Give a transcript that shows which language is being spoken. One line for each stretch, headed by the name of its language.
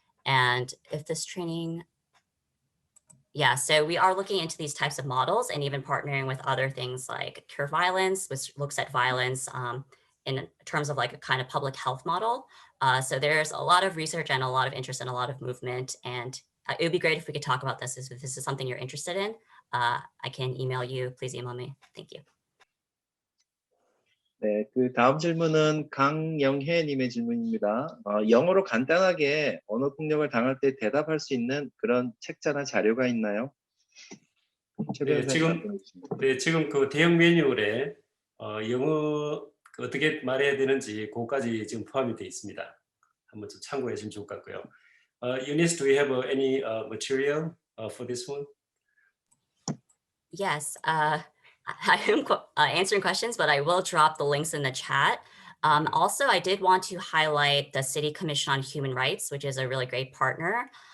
English: And if this training, yeah, so we are looking into these types of models and even partnering with other things like Cure Violence, which looks at violence in terms of like a kind of public health model. So there's a lot of research and a lot of interest and a lot of movement. And it would be great if we could talk about this. If this is something you're interested in, I can email you. Please email me. Thank you.
Korean: 네, 그 다음 질문은 강영혜님의 질문입니다. 영어로 간단하게 언어 폭력을 당할 때 대답할 수 있는 그런 책자나 자료가 있나요? 네, 지금 그 대형 매뉴얼에 영어 어떻게 말해야 되는지 그거까지 지금 포함이 되어 있습니다. 한번 좀 참고해 주시면 좋을 것 같고요.
English: Eunice, do you have any material for this one? Yes, I am answering questions, but I will drop the links in the chat. Also, I did want to highlight the City Commission on Human Rights, which is a really great partner.